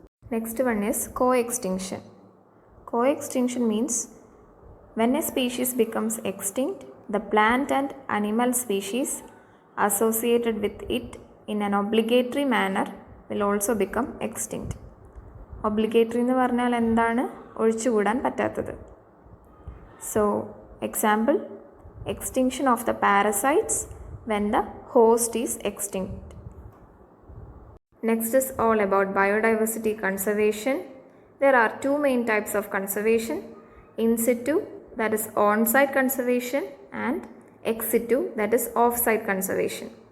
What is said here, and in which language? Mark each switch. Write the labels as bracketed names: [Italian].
[English] Next one is co-extinction. Co-extinction means when a species becomes extinct, the plant and animal species associated with it in an obligatory manner will also become extinct. [Malayalam] Obligatory എന്ന് പറഞ്ഞാൽ എന്താണ്? ഒഴിച്ചുകൂടാൻ പറ്റാത്തത്. [English] So, example, extinction of the parasites when the host is extinct. Next is all about biodiversity conservation. There are two main types of conservation: in situ, that is on-site conservation, and ex situ, that is off-site conservation.